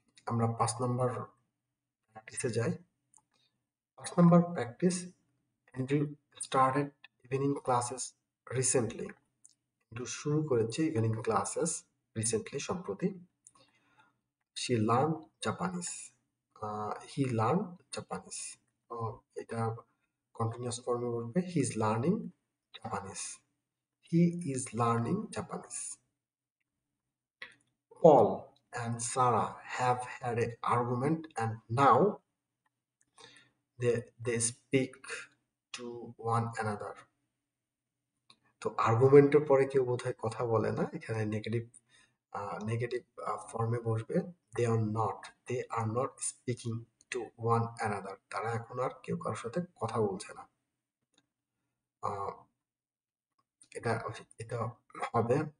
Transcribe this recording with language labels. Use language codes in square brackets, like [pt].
[bn] আমরা 5 নম্বর প্র্যাকটিসে যাই। 5 নম্বর practice, [en] Andrew started evening classes recently, [bn] একটু শুরু করেছে [en] evening classes recently, [bn] সম্প্রতি। [en] she learn Japanese, he learn Japanese, [bn] এটা কন্টিনিউয়াস ফর্মে বলবে, [en] He is learning Japanese, he is learning Japanese. Paul and Sarah have had an argument and now they speak to one another. [bn] তো আর্গুমেন্টের পরে কেউ বোধহয় কথা বলে না, এখানে নেগেটিভ ফর্মে বসবে, [en] they are not speaking to one another, [bn] তারা এখন আর কেউ কারোর সাথে কথা বলছে না। আহ, এটা এটা হবে।